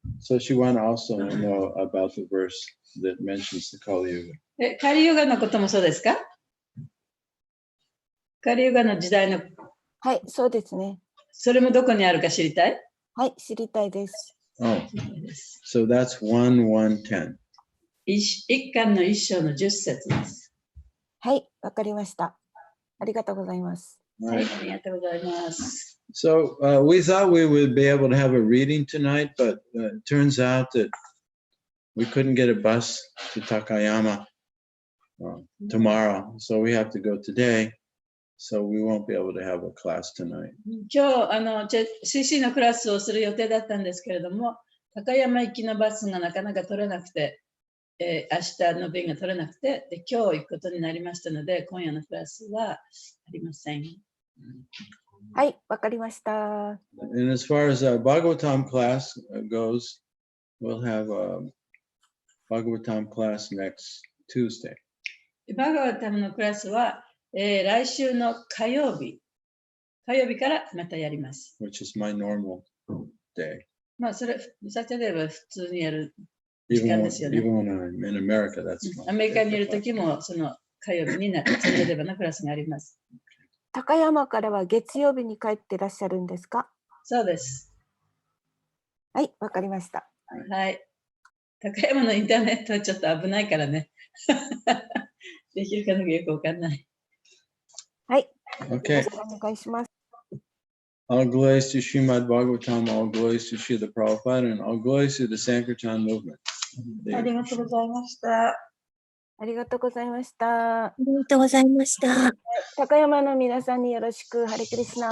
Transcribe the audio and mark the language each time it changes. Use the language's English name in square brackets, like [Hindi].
[English] So she want to also know about the verse that mentions the Kali Yuga. [Japanese] カリユガのこともそうですか？カリユガの時代の、はい。そうですね。それもどこにあるか知りたい？はい。知りたいです。 [English] Oh, so that's 1:10. [Japanese] 一巻の1章の10節です。はい。わかりました。ありがとうございます。はい、 [English] Right. [Japanese] ありがとうございます。 [English] So we thought we would be able to have a reading tonight, but it turns out that we couldn't get a bus to Takayama tomorrow, so we have to go today. So we won't be able to have a class tonight. [Japanese] 今日CC のクラスをする予定だったんですけれども、高山行きのバスがなかなか取れなくて、明日の便が取れなくて、で今日行くことになりましたので、今夜のクラスはありません。はい。わかりました。 [English] And as far as Bhagavatam class goes, we'll have a Bhagavatam class next Tuesday. [Japanese] バガワタムのクラスは、来週の火曜日からまたやります。 [English] which is my normal day. [Japanese] まあ、それ、サテデーは普通にやる。 [English] Even when, [Japanese] 時間ですよね。 [English] even when I'm in America, that's my [Japanese] アメリカにいる [English] day. [Japanese] ときも、その火曜日にサテデーのクラスがあります。高山からは月曜日に帰ってらっしゃるんですか？そうです。はい。わかりました。はい。高山のインターネットはちょっと危ないからね。できるかどうかよくわかんない。はい。 [English] Okay. [Japanese] お願いします。 [English] All glories to Srimad Bhagavatam, all glories to Srila Prabhupada, and all glories to the Sankirtan movement. [Japanese] ありがとうございました。ありがとうございました。ありがとうございました。高山の皆さんによろしく。ハレクリスナー。